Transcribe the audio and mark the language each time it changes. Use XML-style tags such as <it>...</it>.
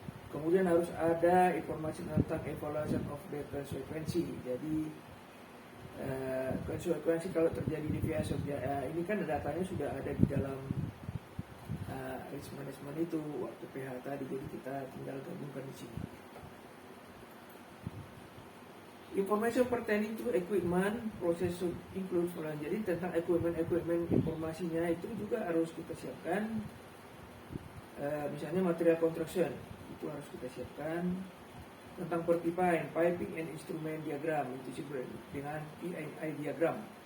<id>Kemudian harus ada informasi tentang</id> <en>evaluation of the consequency.</en> <id>Jadi konsekuensi kalau terjadi deviation, ini kan datanya sudah ada di dalam risk management itu waktu PH tadi, jadi kita tinggal gabungkan di sini.</id> <en>Information pertaining to equipment process should include following.</en> <id>Jadi tentang equipment informasinya itu juga harus kita siapkan. Misalnya</id> <en>material construction</en> <id>itu harus kita siapkan. Tentang perpipaan,</id> <en>piping and instrument diagram</en> <id>itu disebut dengan PII diagram.</id>